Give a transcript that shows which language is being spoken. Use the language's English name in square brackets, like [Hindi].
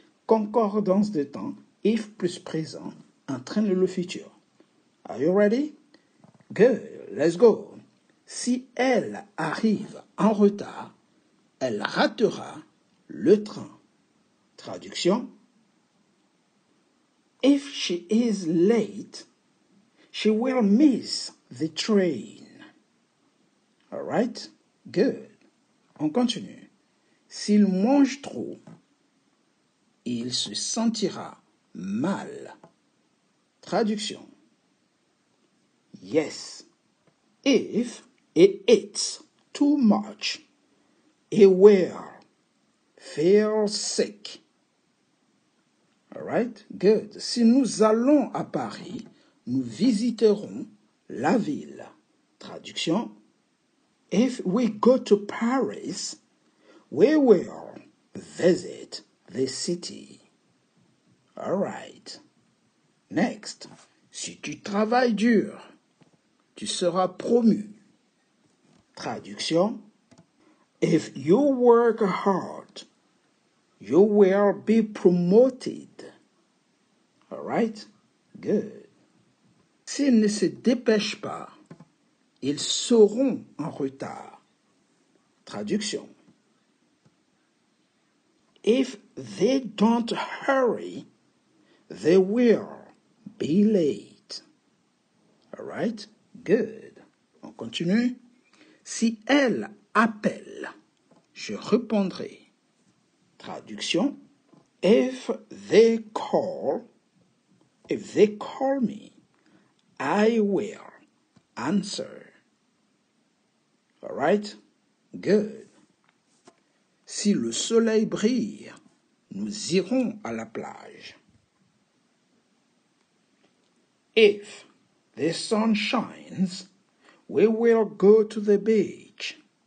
[French] Concordance de temps, if plus présent, entraîne le futur. [English] Are you ready? Good, let's go. [French] Si elle arrive en retard, elle ratera le train. Traduction. [English] If she is late, she will miss the train. All right? Good. [French] On continue. S'il mange trop, il se sentira mal. Traduction. Yes. [English] If he eats too much, he will feel sick. All right? Good. [French] Si nous allons à Paris, nous visiterons la ville. Traduction. [English] If we go to Paris, we will visit the city. All right. Next. [French] Si tu travailles dur, tu seras promu. Traduction. [English] If you work hard, you will be promoted. All right? Good. [French] S'ils ne se dépêchent pas, ils seront en retard. Traduction. [English] If they don't hurry, they will be late. All right? Good. [French] On continue. Si elle appelle, je répondrai. Traduction. [English] If they call me, I will answer. All right? Good. [French] Si le soleil brille, nous irons à la plage. [English] If the sun shines, we will go to the beach.